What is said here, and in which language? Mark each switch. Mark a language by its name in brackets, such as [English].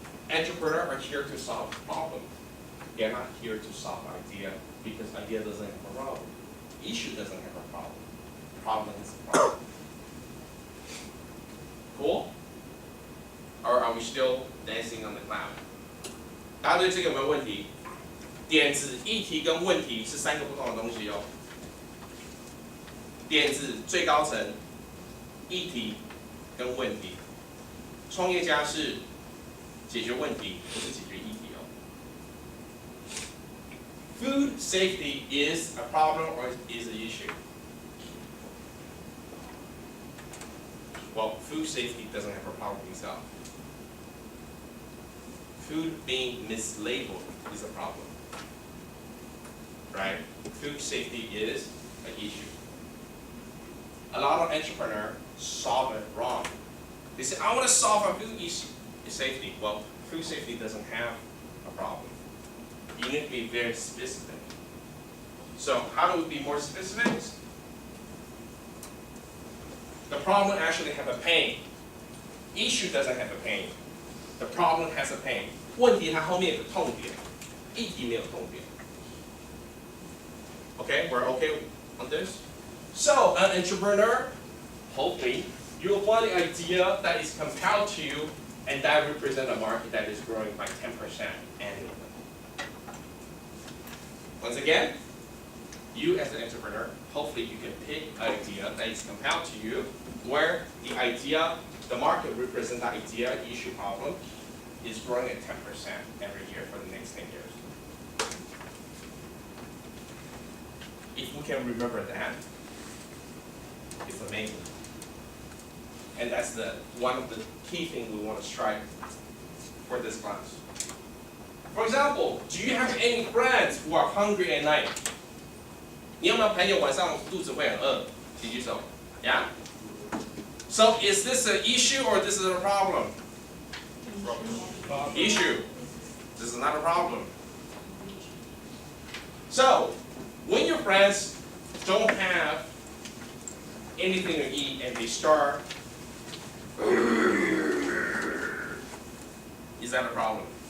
[English] Entrepreneurs are here to solve problem. They're not here to solve idea because idea doesn't have a problem. Issue doesn't have a problem. Problem is a problem. Cool? Or are we still dancing on the cloud? [Chinese] 大家对这个有没有问题？点子、议题跟问题是三个不同的东西哦。点子最高层，议题跟问题。创业家是解决问题，不是解决议题哦。 [English] Food safety is a problem or is an issue? Well, food safety doesn't have a problem itself. Food being mislabeled is a problem, right? Food safety is an issue. A lot of entrepreneurs solve it wrong. They say, I want to solve a food issue, safety. Well, food safety doesn't have a problem. You need to be very specific. So how do we be more specific? The problem actually have a pain. Issue doesn't have a pain. The problem has a pain. [Chinese] 问题它后面有个痛点，议题没有痛点。 [English] Okay, we're okay on this? So, an entrepreneur, hopefully, you will find an idea that is compelled to you and that represents a market that is growing by 10% annually. Once again, you as an entrepreneur, hopefully you can pick an idea that is compelled to you where the idea, the market represents the idea, issue, problem, is growing at 10% every year for the next 10 years. If we can remember that, it's amazing. And that's one of the key things we want to strive for this class. For example, do you have any friends who are hungry at night? [Chinese] 你有没有朋友晚上肚子会很饿？请举手。 [English] Yeah? So is this an issue or this is a problem? Issue. This is not a problem. So, when your friends don't have anything to eat and they starve, is that a problem?